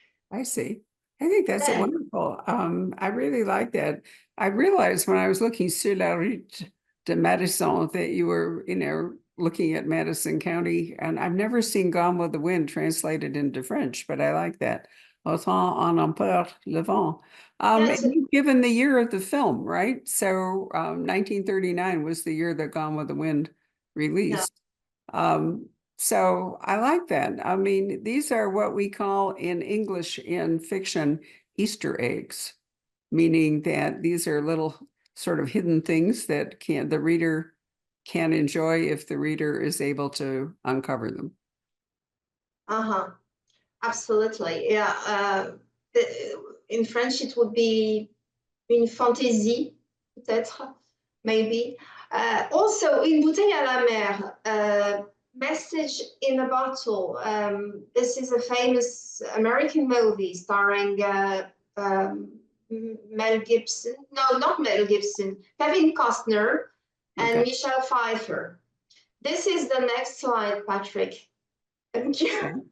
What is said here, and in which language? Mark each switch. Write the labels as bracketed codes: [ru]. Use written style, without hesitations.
[en] I see. I think that's a Then, wonderful. I really like that. I realized when I was looking [fr] sur la route de Madison [en] that you were, looking at Madison County, and I've never seen Gone with the Wind translated into French, but I like that. [fr] Autant en emporte le vent. [en] yes, And you've given the year of the film, right? So 1939 was the year that Gone with the Wind yeah, released. Um, so I like that. I mean, these are what we call in English in fiction Easter eggs, meaning that these are little sort of hidden things that the reader can enjoy if the reader is able to uncover them. uh-huh, absolutely. Yeah, in French it would be [fr] une fantaisie, peut-être, [en] maybe. Also, Une bouteille à la mer, Message in a Bottle. This is a famous American movie starring Mel Gibson. No, not Mel Gibson. Kevin Costner and Okay, Michelle Pfeiffer. This is the next slide, Patrick. Thank you.